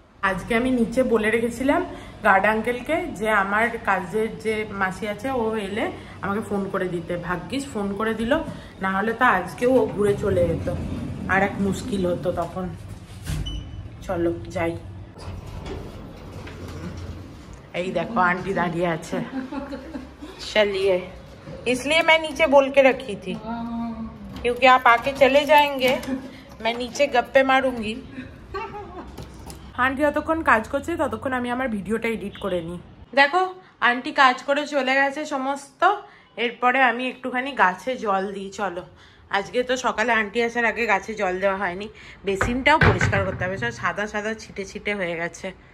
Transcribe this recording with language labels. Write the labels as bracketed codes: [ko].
[bn] আজকে আমি নিচে বলে রেখেছিলাম গার্ড আঙ্কেলকে যে আমার কাজের যে মাসি আছে ও এলে আমাকে ফোন করে দিতে। ভাগ্যিস ফোন করে দিল, না হলে তো আজকেও ও ঘুরে চলে যেত, আর এক মুশকিল হতো তখন। চলো যাই। এই দেখো आंटी दाढ़ी আছে। [hi] चलिए, इसलिए मैं नीचे बोल के रखी थी, क्योंकि आप आके चले जाएंगे, मैं नीचे गप्पे मारूंगी। [bn] आंटी যতক্ষণ কাজ করছে ততক্ষণ আমি আমার ভিডিওটা এডিট করে নিই। দেখো আন্টি কাজ করে চলে গেছে সমস্ত, এরপরে আমি একটুখানি গাছে জল দিই। চলো, আজকে তো সকালে আন্টি আসার আগে গাছে জল দেওয়া হয়নি, বেসিনটাও পরিষ্কার করতে হবে, সব সাদা সাদা ছিটে ছিটে হয়ে গেছে।